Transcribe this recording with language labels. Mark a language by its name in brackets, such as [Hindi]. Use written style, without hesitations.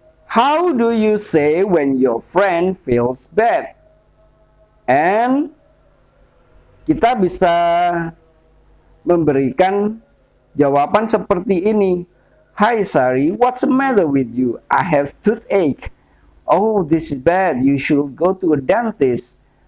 [English] How do you say when your friend feels bad? [Indonesian] And kita bisa memberikan jawaban seperti ini. [English] Hi Sari, what's the matter with you? I have toothache. Oh, this is bad. You should go to a dentist.